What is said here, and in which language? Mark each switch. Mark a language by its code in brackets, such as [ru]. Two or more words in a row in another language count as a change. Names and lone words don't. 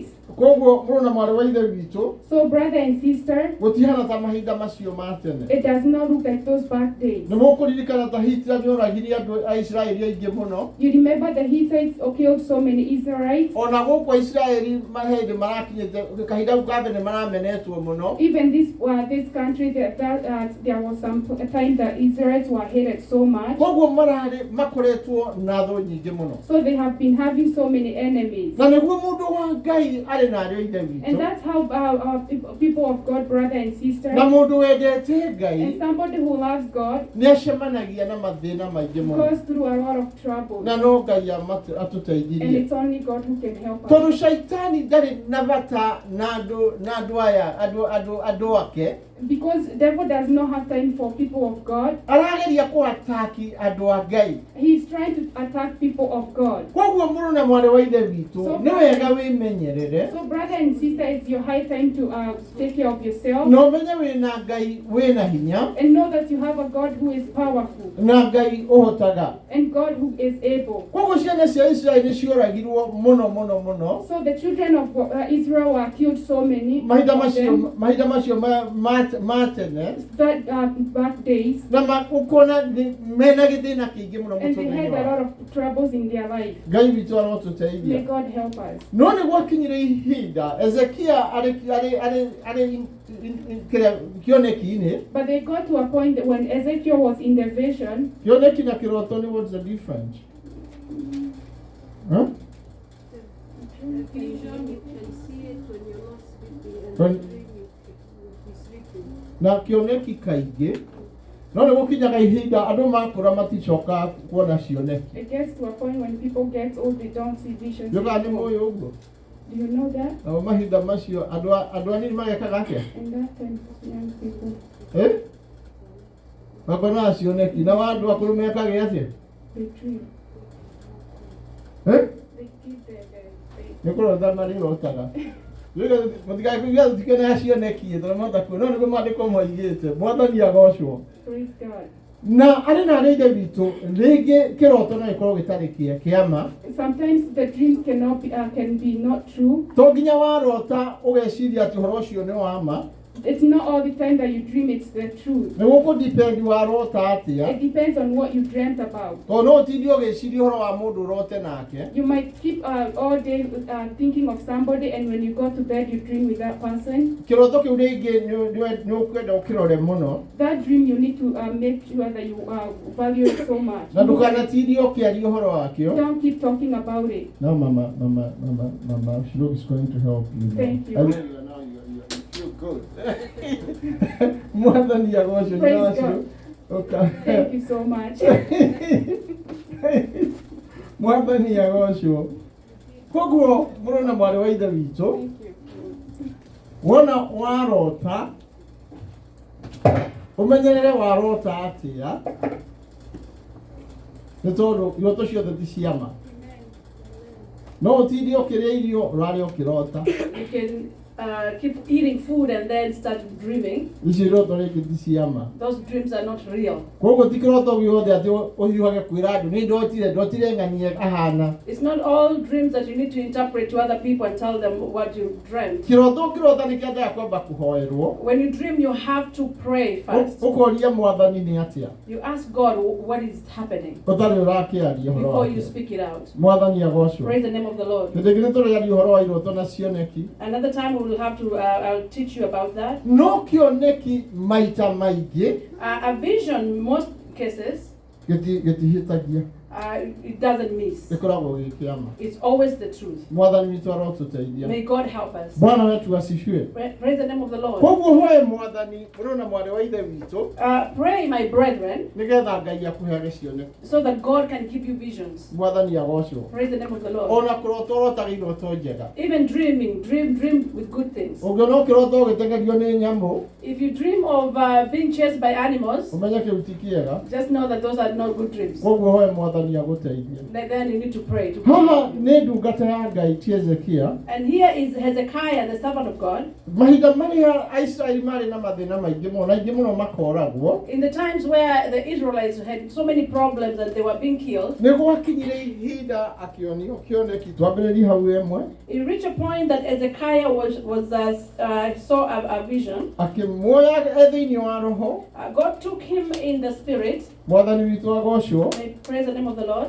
[ki] Koguo mũrũ na mwarĩ wa ithe witũ [en] So brother and sister, [ki] gũtihana ta mahinda macio ma tene. [en] it does not look like those back days. [ki] Nĩ mũkũririkana ta Hitler nĩoragirie andũ a Isiraeli aingĩ mũno. [en] You remember the Hittites killed so many Israelites? [ki] Ona gũkũ Isiraeli mahĩndĩ marakinyĩte kahinda kau ka mbere maramenetwo mũno. [en] Even this country, there was some time that Israelites were hated so much. [ki] Koguo makoretwo na thũ nyingĩ mũno. [en] So they have been having so many enemies. [ki] Na nĩguo mũndũ wa Ngai arĩ na arĩ ithe [en] And [ki] witũ. [en] that's how people of God, brother and sister, [ki] Na mũndũ wendete Ngai [en] and somebody who loves God [ki] nĩacemanagia na mathĩna maingĩ mũno. [en] goes through a lot of trouble. [ki] Na no Ngai [en] And [ki] atũteithirie. [en] it's only God who can help us. [ki] Tondũ shaitani ndarĩ na bata na andũ aya andũ ake. [en] Because the devil does not have time for people of God. [ki] Arageria kũataki andũ a Ngai. [en] He's trying to attack people of God. [ki] Koguo mũrũ na mwarĩ wa ithe witũ [en] So- [ki] nĩ wega wĩmenyerere [en] So brother and sister, it's your high time to take care of yourself. [ki] na ũmenye wĩna Ngai wĩna hinya [en] And know that you have a God who is powerful. [ki] na Ngai ũhotaga. [en] And God who is able. [ki] Koguo ciana cia Isiraeli nĩcioragirwo mũno. [en] So the children of Israel were killed so many [ki] Mahinda [en] of them, [ki] macio ma tene [en] that back days. [ki] na ũkona mena gĩthĩna kĩingĩ mũno [en] And they had [ki] mũtũrĩre [en] a [ki] wao. [en] lot of troubles in their life. [ki] Ngai witũ [en] May [ki] arotũteithia. [en] God help us. [ki] No nĩ gwakinyire ihinda Ezekia arĩ kĩoneki-inĩ. [en] But they got to a point that when Ezekiel was in the vision, [ki] Kĩoneki na kĩroto nĩ [en] what's the difference? Huh? The vision, you can see it when you're not sleeping, and When- the dream you'll be sleeping. [ki] Na kĩoneki kaingĩ no nĩ gũkinyaga ihinda andũ makũra maticoka kuona cioneki. [en] it gets to a point when people get old, they don't see visions [ki] Njoka nĩ [en] anymore. [ki] mũĩ ũguo. [en] Do you know that? [ki] Na mahinda macio andũ anini magekaga atĩa? [en] And that time, young people, [ki] Makona cioneki na andũ akũrũ mekage atĩa? [en] they dream. Eh? They keep their [ki] Nĩ kũrota marĩrotaga. Mũtigaikũiga tũtikĩona cioneki tondũ matakuo no nĩguo maandĩko moigĩte Mwathani agocwo. [en] praise God. [ki] Na arĩ na arĩ ithe witũ rĩngĩ kĩroto no gĩkorwo gĩtarĩ kĩama. [en] Sometimes the dreams cannot be, can be not true. [ki] To nginya warota ũgeciria atĩ ũhoro ũcio nĩ wa ma. [en] It's not all the time that you dream it's the truth. [ki] Nĩ gũkũ-depend warota atĩa. [en] It depends on what you dreamt about. [ki] Tondũ no ũtinde ũgĩciria ũhoro wa mũndũ ũrote nake. [en] You might keep all day thinking of somebody, and when you go to bed, you dream with that person. [ki] Kĩroto kĩu rĩngĩ nĩ ũkwenda ũkĩrore mũno. [en] That dream, you need to make sure that you value it so much. [ki] Na ndũkanatinde ũkĩaria ũhoro wakĩo. [en] Don't keep talking about it. No, Mama, Shiluk is going to help you. Thank you. I really- you feel good. [ki] Mwathani agocwo. [en] Praise God. Okay. Thank you so much. [ki] Mwathani agocwo. Koguo mũrũ na mwarĩ wa ithe witũ [en] Thank you. [ki] wona warota ũmenyerere warota atĩa nĩ tondũ iroto ciothe ti cia ma. No ũtinde ũkĩrĩa irio ũrare ũkĩrota. [en] You can keep eating food and then start dreaming. [ki] Ici iroto rĩngĩ ti cia ma. [en] Those dreams are not real. [ki] Koguo ti kĩroto gĩothe atĩ ũhiũhage kwĩra andũ nĩ ndotire ng'ania ahana. [en] It's not all dreams that you need to interpret to other people and tell them what you dreamt. [ki] Kĩroto kĩrota nĩ kĩendaga kwamba kũhoerwo. [en] When you dream, you have to pray first. [ki] Ũkoria Mwathani nĩ atĩa. [en] You ask God what is happening [ki] Ũtarĩ ũrakĩaria ũhoro [en] before you wake. speak it out. [ki] Mwathani agocwo. [en] Praise the name of the Lord. [ki] Hĩndĩ ĩngĩ nĩ tũrĩaria ũhoro wa iroto na cioneki. [en] Another time we will have to, I'll teach you about that. [ki] No kĩoneki maita maingĩ [en] A vision, most cases, [ki] gĩtihĩtagia. [en] it doesn't miss. [ki] Ikoragwo gĩkĩama. [en] It's always the truth. [ki] Mwathani witũ arotũteithia. [en] May God help us. [sw] Bwana wetu asifiwe. [en] Praise the name of the Lord. [ki] Koguo hoye Mwathani mũrona mwarĩ wa ithe witũ [en] Pray, my brethren, [ki] nĩgetha Ngai akũheage cioneki. [en] so that God can give you visions. [ki] Mwathani agocwo. [en] Praise the name of the Lord. [ki] Ona kũrota ũrotaga iroto njega. [en] Even dreaming, dream with good things. [ki] Ũngĩona ũkĩrota ũgĩteng'erio nĩ nyamũ, [en] If you dream of being chased by animals, [ki] ũmenye kĩu ti kĩega. [en] just know that those are not good dreams. [ki] Koguo hoye Mwathani agũteithie. [en] Then you need to pray. [ki] Haha nĩ ndungata ya Ngai ti Hezekia. [en] And here is Hezekiah, the servant of God. [ki] Mahinda marĩa Aisiraeli marĩ na mathĩna maingĩ mũno, na aingĩ mũno makoragwo, [en] In the times where the Israelites had so many problems and they were being killed, [ki] nĩ gwakinyire ihinda akĩonio kĩoneki. Twambĩrĩrie hau ĩmwe. [en] it reached a point that Hezekiah saw a vision. [ki] Akĩmuoya thĩinĩ wa roho. [en] God took him in the spirit. [ki] Mwathani witũ agocwo. [en] May praise the name of the Lord.